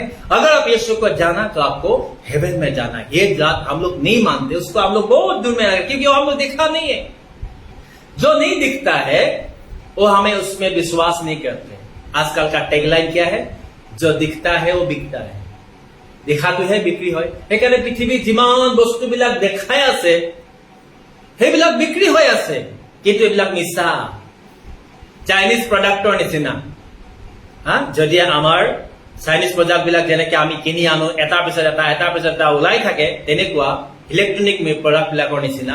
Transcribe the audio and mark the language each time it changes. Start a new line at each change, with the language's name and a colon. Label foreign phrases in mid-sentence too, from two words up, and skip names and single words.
Hindi: अगर आप यीशु को जाना तो आपको हेवन में जाना है। ये बात हम लोग नहीं मानते, उसको हम लोग बहुत दूर में रखते, क्योंकि हम लोग देखा नहीं है। जो नहीं दिखता है वो हमें उसमें विश्वास नहीं करते। आजकल का टैगलाइन क्या है? जो दिखता है वो बिकता है।
Assamese: देखातोহে বিক্ৰী হয়। সেইকাৰণে পৃথিৱীত যিমান বস্তুবিলাক দেখাই আছে সেইবিলাক বিক্ৰী হৈ আছে, কিন্তু এইবিলাক মিছা,
English: Chinese productৰ
Assamese: নিচিনা। যদি আমাৰ
English: Chinese product
Assamese: বিলাক যেনেকে আমি কিনি আনো, এটাৰ পিছত এটা ওলাই থাকে, তেনেকুৱা
English: electronic product
Assamese: বিলাকৰ নিচিনা।